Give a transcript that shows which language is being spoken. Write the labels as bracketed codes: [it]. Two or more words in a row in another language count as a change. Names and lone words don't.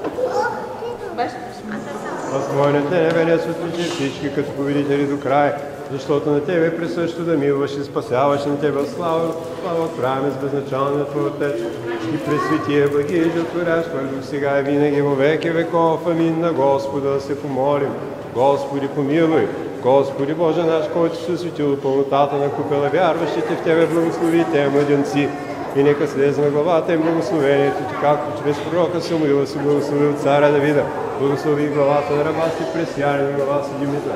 [bg] Възможните небе светличи всички като победители до край, защото на Тебе е присъщо да милваш и спасяваш на Тебе слава отправяме с безначалния Твой Отец и пресветия благи и отворящ Дух сега и винаги [cu] во веки веков. [bg] Амин. На Господа да се помолим. Господи помилуй. Господи Боже наш, който се светил пълнотата на купела вярващите в Тебе, благослови те младенци. И нека слезе на главата им благословението Ти, както чрез пророка Самуила си благословил царя Давида. Благослови главата на раба си Пресяне, на глава си Димитър.